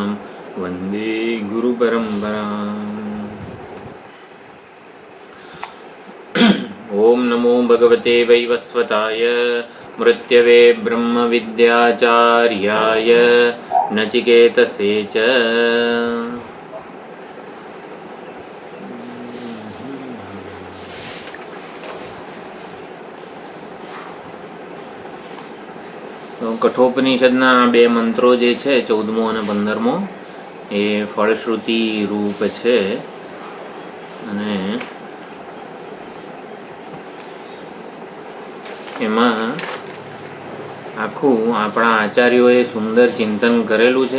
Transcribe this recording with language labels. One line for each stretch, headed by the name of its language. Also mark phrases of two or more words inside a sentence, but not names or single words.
Sanskrit: वन्दे गुरुपरम्पराम्। ॐ नमो भगवते वैवस्वताय मृत्यवे ब्रह्मविद्याचार्याय नचिकेतसे च।
Gujarati: કઠોપનિષદના બે મંત્રો જે છે 14મો અને 15મો એ ફળશ્રુતિ રૂપ છે અને એમાં આખું આપણા આચાર્યોએ સુંદર ચિંતન કરેલું છે.